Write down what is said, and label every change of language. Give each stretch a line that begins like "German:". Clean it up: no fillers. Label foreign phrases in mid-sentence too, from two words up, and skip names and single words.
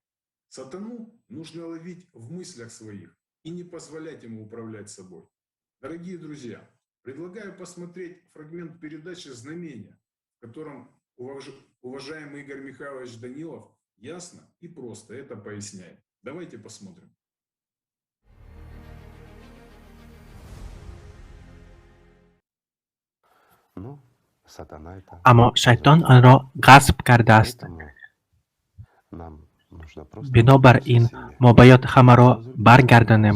Russian: Сатану нужно ловить в мыслях своих и не позволять ему управлять собой. Дорогие друзья, предлагаю посмотреть фрагмент передачи «Знамения», в котором уважаемый Игорь Михайлович Данилов ясно и просто это поясняет. Давайте посмотрим.
Persian: اما شیطان آن را غصب کرده است. بنابراین ما باید همه را برگردانیم.